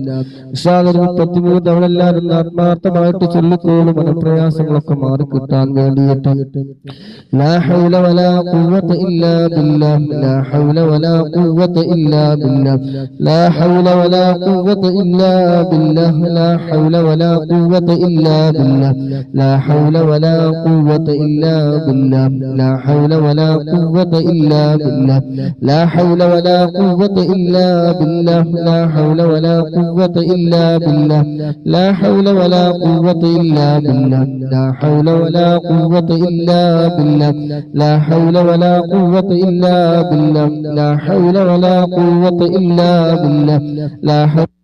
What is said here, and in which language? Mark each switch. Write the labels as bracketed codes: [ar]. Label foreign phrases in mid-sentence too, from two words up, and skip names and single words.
[ml] 33 തവണ എല്ലാവരും ആത്മാർത്ഥമായിട്ട് ചൊല്ലിക്കോളും, മനപ്രയാസങ്ങളൊക്കെ മാറിക്കിട്ടാൻ വേണ്ടിയിട്ട്. [ar] لا حول ولا قوة إلا بالله، لا حول ولا قوة إلا بالله، لا حول ولا قوة إلا بالله, لا حول ولا قوة إلا بالله, لا حول ولا قوة إلا بالله، لا حول ولا قوة إلا بالله، لا حول ولا قوة إلا بالله، لا حول ولا قوة إلا بالله، لا حول ولا قوة إلا بالله، لا حول ولا قوة إلا بالله، لا حول ولا قوة إلا بالله، لا حول ولا قوة إلا بالله، لا حول